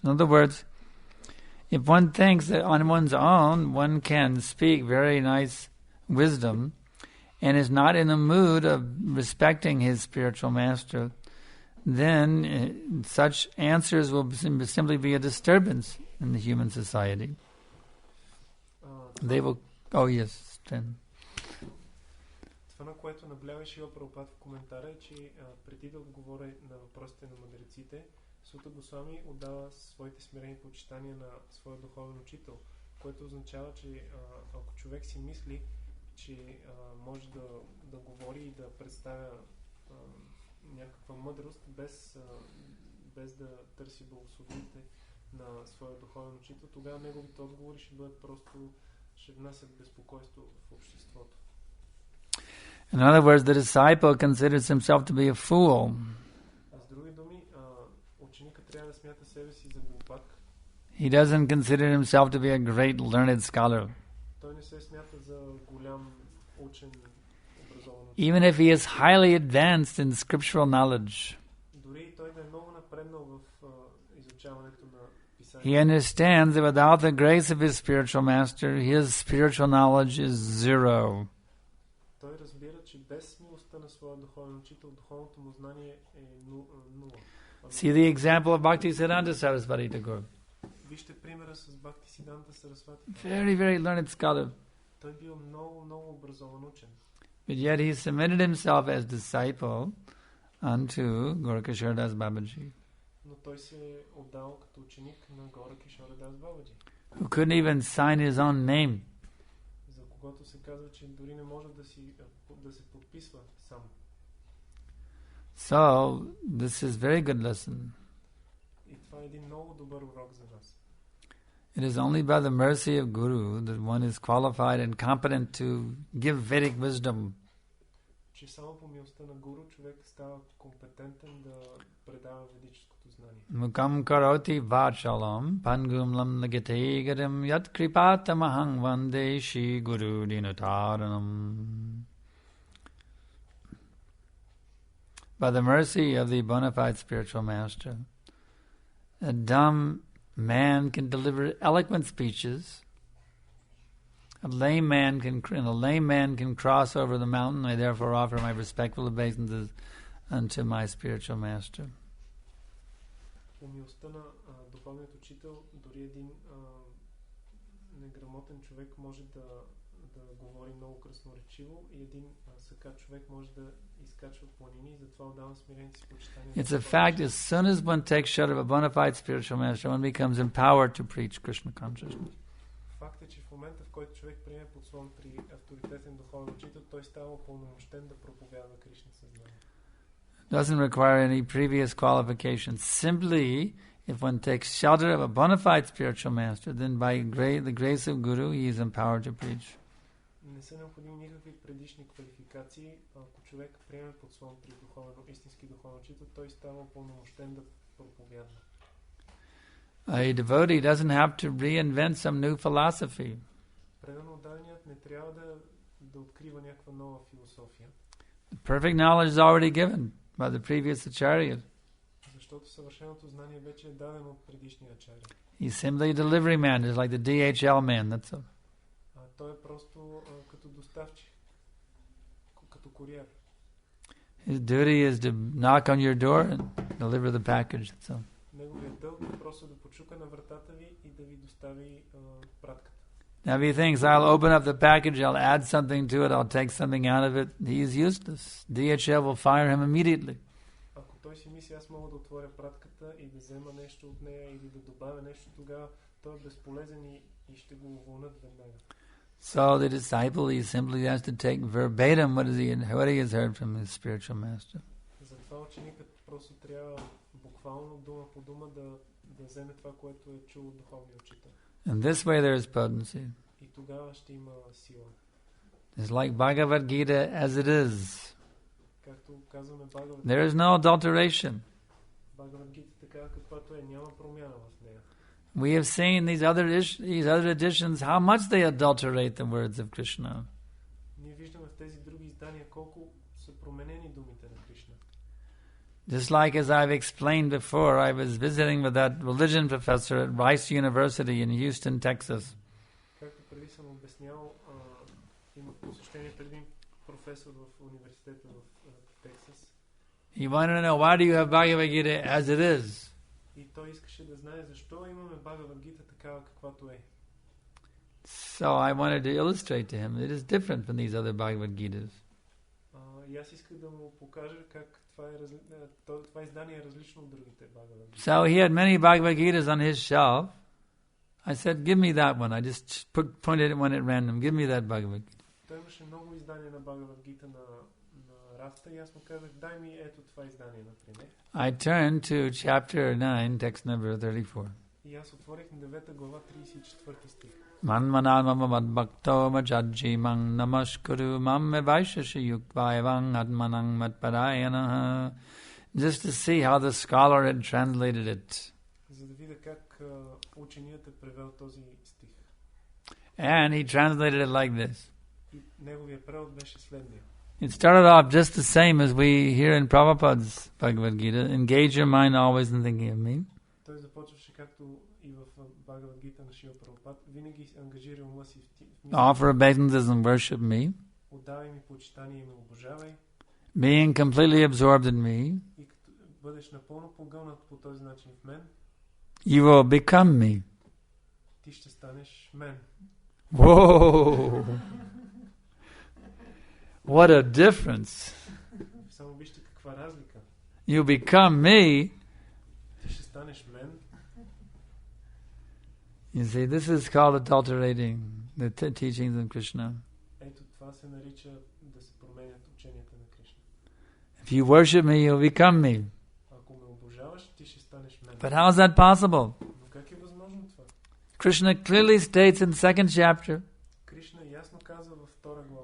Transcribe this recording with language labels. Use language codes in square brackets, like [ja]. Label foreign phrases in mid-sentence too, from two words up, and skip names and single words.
[en] In other words, if one thinks that on one's own one can speak very nice wisdom and is not in the mood of respecting his spiritual master, then such answers will simply be a disturbance in the human society. They will... Oh, yes, Chen. [bg] Това, на което наблягаше Шрила Прабхупада в коментара, е, че преди да отговоря на въпросите на мъдреците, Сута Госвами отдава своите смирени почитания на своя духовен учител, което означава, че ако човек си мисли, че може да говори и да представя някаква мъдрост, без да търси благословите на своя духовен учител, тогава неговите отговори ще бъдат просто, ще внасят безпокойство в обществото. [en] In other words, the disciple considers himself to be a fool. [bg] С други думи, ученикът трябва да смята себе си за глупак. [en] He doesn't consider himself to be a great learned scholar. [bg] Той не се смята за голям учен, образован. [en] Even if he is highly advanced in scriptural knowledge. [bg] Дори и той да е много напреднал в изучаването на писанието. [en] He understands that without the grace of his spiritual master, his spiritual knowledge is zero. [bg] Той разбира, че без милостта на своя духовен учител, духовното му знание е нула. [en] See the example of Bhaktisiddhanta Saraswati Thakur. [bg] Вижте примера с Бхактисиданта Сарасвати. [en] Very, very learned scholar. [bg] Той бил много образован учен. [en] But yet he submitted himself as disciple unto Gorakishore Das Babaji, [bg] Но той се е отдал като ученик на Гора Кишора Дас Бабаджи, [en] who couldn't even sign his own name. [bg] за когото се казва, че дори не може да се подписва сам. [en] So, this is very good lesson. [bg] И това е един много добър урок за нас. [en] It is only by the mercy of Guru that one is qualified and competent to give Vedic wisdom. [bg] Че само по милостта на Гуру човек става компетентен да предава ведическото знание. [sa] मूकं करोति वाचालं पङ्गुं लं नगतेगदं यत् कृपातमहं वन्दे शि गुरु दीनतारणम्. [en] By the mercy of the bona fide spiritual master, a dumb man can deliver eloquent speeches. A lame man can cross over the mountain. I therefore offer my respectful obeisances unto my spiritual master. [bg] По милостта на духовният учител, дори един неграмотен човек може да говори много красноречиво и един сакат човек може да изкачва планини, затова отдавам смирените си почитания. [en] It's a fact, as soon as one takes shelter of a bona fide spiritual master, one becomes empowered to preach Krishna consciousness. [bg] Факт е, че в момента, в който човек приеме подслон при авторитетен духовен учител, той става упълномощен да проповядва Кришна съзнание. [en] Doesn't require any previous qualifications. Simply, if one takes shelter of a bona fide spiritual master, then by the grace of Guru, he is empowered to preach. [bg] Не са необходими никакви предишни квалификации. Ако човек приеме подслон при истински духовен учител, той става упълномощен да проповядва. [en] A devotee doesn't have to reinvent some new philosophy. [bg] Предан отдаленият не трябва да открива някаква нова философия. [en] The perfect knowledge is already given by the previous acharya. [bg] Защото съвършеното знание вече е дадено от предишния ачаря. [en] He's simply a delivery man, just like the DHL man. That's all. [bg] Той е просто като доставчик, като куриер. [en] His duty is to knock on your door and deliver the package. That's all. [bg] Неговият дълг е просто да почука на вратата ви и да ви достави пратката. [en] Now if he thinks, I'll open up the package, I'll add something to it, I'll take something out of it, he is useless. DHL will fire him immediately. [bg] Ако той си мисли, аз мога да отворя пратката и да взема нещо от нея или да добавя нещо, тогава той е безполезен и ще го уволнят веднага. [en] So the disciple, he simply has to take verbatim what he has heard from his spiritual master. [bg] Затова ученикът просто трябва буквално дума по дума да вземе това, което е чул от духовния учител. [en] In this way there is potency. [bg] И тогава ще има сила. [en] It's like Bhagavad Gita as it is. [bg] Както казваме Bhagavad [en] There is no adulteration. [bg] Bhagavad Gita така каквато е, няма промяна в нея. [en] We have seen these other editions how much they adulterate the words of Krishna. [bg] Ние виждаме в тези други издания колко са променени думите на Кришна. [en] Just like as I've explained before, I was visiting with that religion professor at Rice University in Houston, Texas. [bg] Както преди съм обяснявал, имах посещение преди един професор в университета в Тексас. [en] He wanted to know, why do you have Bhagavad Gita as it is? [bg] И той искаше да знае защо имаме Bhagavad Gita такава каквато е. [en] So I wanted to illustrate to him it is different from these other Bhagavad Gitas. [bg] И аз исках да му покажа как това издание е различно от другите Bhagavad Gita. [en] So he had many Bhagavad Gitas on his shelf. I said, give me that one. I just pointed at one at random. Give me that Bhagavad Gita. [bg] Той имаше много издания на Bhagavad Gita на рафта и аз му казах, дай ми ето това издание, например. [en] I turned to chapter 9, text number 34. [bg] И аз отворих на 9 глава 34 стих. [sa] मन्मनल् ममद् भक्तो मजज्जि मं नमस्कुरु मम्मे वैशशि युक्वैवं आत्मानं मत्पदयन. [en] Just to see how the scholar had translated it. [bg] За да видя как ученият е превел този стих. [en] And he translated it like this. [bg] И неговия превод беше следния. [en] It started off just the same as we hear in Prabhupada's Bhagavad Gita. Engage your mind always in thinking of me. [bg] Той започваше както и в Bhagavad Gita на Шрила Прабхупад. Винаги ангажира ума си в мисъл. [en] Offer obeisances and worship me. [bg] Отдавай ми почитание и ме обожавай. [en] Being completely absorbed in me. [bg] И като бъдеш напълно погълнат по този начин в мен, [en] You will become me. [bg] ти ще станеш мен. [en] Whoa! What a difference. [bg] Само вижте каква разлика. [en] You become me. [bg] Ти ще станеш мен. [en] You see, this is called adulterating the teachings of Krishna. [bg] Ето това се нарича да се променят ученията на Кришна. [en] If you worship me, you'll become me. [bg] Ако ме обожаваш, ти ще станеш мен. [en] But how is that possible? [bg] Но как е възможно това? [en] Krishna clearly states in the second chapter, [bg] Кришна ясно казва във втора глава,